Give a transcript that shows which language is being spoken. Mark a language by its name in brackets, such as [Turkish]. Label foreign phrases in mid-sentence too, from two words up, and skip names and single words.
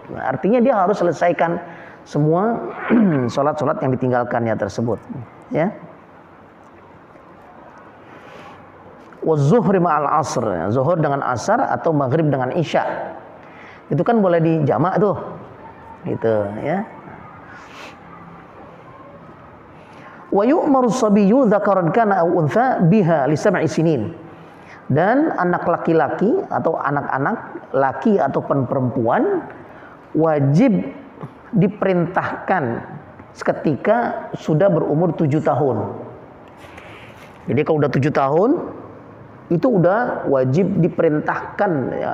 [Indonesian] Nah, artinya dia harus selesaikan semua sholat-sholat yang ditinggalkannya tersebut ya. [Arabic] Wa zuhri ma'al asr, [Indonesian] zuhur dengan asar atau maghrib dengan isya. Itu kan boleh dijamak tuh. Gitu ya. [Arabic] Wa yu'maru sabiyyu dzakaran kana aw untha biha li 7 sinin. [Indonesian] Dan anak laki-laki atau anak-anak laki ataupun perempuan wajib diperintahkan seketika sudah berumur 7 tahun. Jadi kalau udah 7 tahun itu udah wajib diperintahkan ya.